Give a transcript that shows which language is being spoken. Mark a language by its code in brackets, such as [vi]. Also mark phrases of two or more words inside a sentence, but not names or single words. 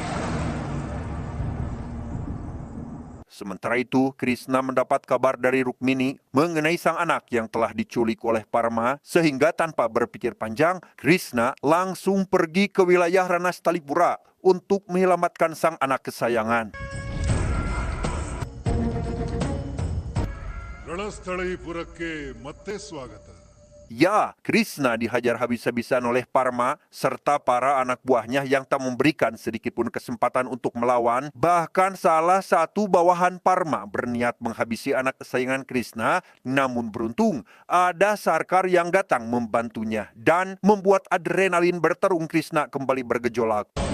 [id] Sementara itu, Krishna mendapat kabar dari Rukmini mengenai sang anak yang telah diculik oleh Parma, sehingga tanpa berpikir panjang, Krishna langsung pergi ke wilayah Ranastalipura untuk menyelamatkan sang anak kesayangan. [kn] ರಣಸ್ಥಳೀಪುರಕ್ಕೆ ಮತ್ತೆ ಸ್ವಾಗತ. [id] Ya, Krishna dihajar habis-habisan oleh Parma serta para anak buahnya yang tak memberikan sedikit pun kesempatan untuk melawan. Bahkan salah satu bawahan Parma berniat menghabisi anak kesayangan Krishna, namun beruntung ada Sarkar yang datang membantunya dan membuat adrenalin bertarung Krishna kembali bergejolak.